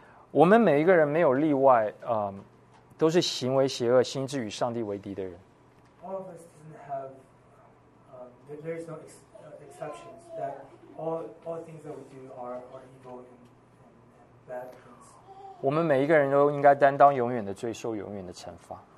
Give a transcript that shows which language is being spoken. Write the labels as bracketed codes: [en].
[zh] 我们每一个人没有例外，都是行为邪恶、心智与上帝为敌的人。 [en] All of us doesn't have, there's no ex, deceptions, that all things that we do are evil and bad things. [zh] 我们每一个人都应该担当永远的罪，受永远的惩罚。